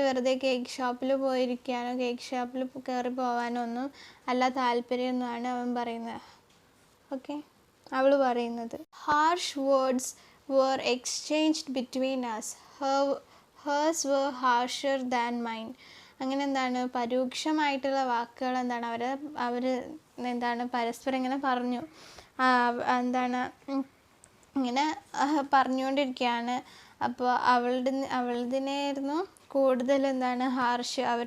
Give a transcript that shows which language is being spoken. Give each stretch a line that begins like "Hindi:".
Malayalam: വെറുതെ കേക്ക് ഷോപ്പിൽ പോയിരിക്കാനോ കേക്ക് ഷോപ്പിൽ കയറി പോകാനോ ഒന്നും അല്ല താല്പര്യമൊന്നുമാണ് അവൻ പറയുന്നത്. ഓക്കെ, അവൾ പറയുന്നത്.
English: Harsh words were exchanged between us. Hers were harsher than mine.
Malayalam: അങ്ങനെ എന്താണ് പരോക്ഷമായിട്ടുള്ള വാക്കുകൾ എന്താണ് അവർ എന്താണ് പരസ്പരം ഇങ്ങനെ പറഞ്ഞു. എന്താണ് ഇങ്ങനെ പറഞ്ഞുകൊണ്ടിരിക്കുകയാണ്. അപ്പോൾ അവളുടേതായിരുന്നു കൂടുതൽ എന്താണ് ഹാർഷ്.